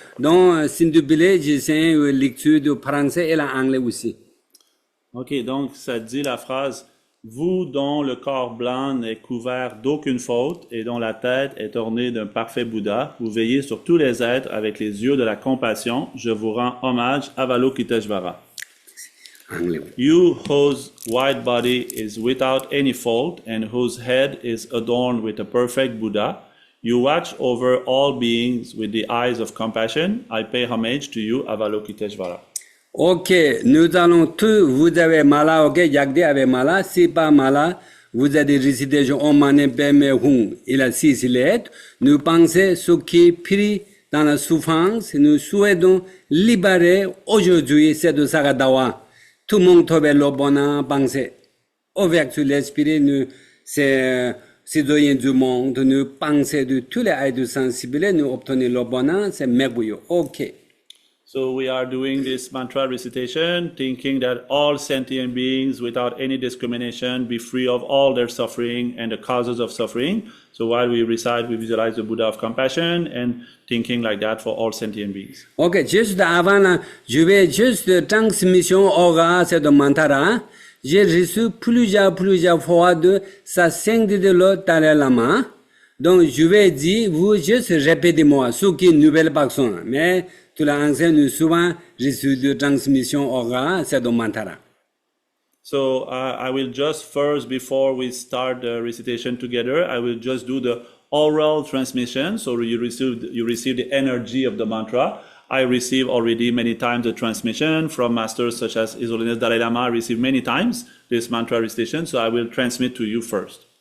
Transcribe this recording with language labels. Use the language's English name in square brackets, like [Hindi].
[French] Donc, s'il vous plaît, j'essaie lecture de français et l'anglais aussi. Ok, donc ça dit la phrase « Vous dont le corps blanc n'est couvert d'aucune faute et dont la tête est ornée d'un parfait Bouddha, vous veillez sur tous les êtres avec les yeux de la compassion. Je vous rends hommage, Avalokiteshvara. Anglais. [English] You whose white body is without any fault and whose head is adorned with a perfect Buddha, you watch over all beings with the eyes of compassion. I pay homage to you, Avalokiteshvara. [French] OK, nous allons tous, vous avez malade, OK, Yagdi avait malade, si pas malade, vous avez résidé en manibemehung. Il a 6 lettres. Nous pensons ce qui est pris dans la souffrance, nous souhaitons libérer aujourd'hui, c'est de Sakadawa. tout le monde trouve le bonheur, penser. Avec l'esprit, nous, c'est citoyens du monde, nous pensons de tous les êtres sensibles, nous obtenons le bonheur, c'est merveilleux. OK. [English] So we are doing this mantra recitation, thinking that all sentient beings, without any discrimination, be free of all their suffering and the causes of suffering. So while we recite, we visualize the Buddha of compassion and thinking like that for all sentient beings. [French] OK, juste avant, là, je vais juste transmission aura cette mantra. J'ai reçu plusieurs fois de sa sainte de l'autre dalai-lama. Donc, je vais dire, vous juste répétez-moi, ce qui est une nouvelle personne. Mais, tout l'enseigne, nous souvent reçu de transmission aura cette mantra. [English] So I will just first, before we start the recitation together, I will just do the oral transmission. So you receive the energy of the mantra. I receive already many times the transmission from masters such as His Holiness Dalai-lama. I receive many times this mantra recitation. So I will transmit to you first.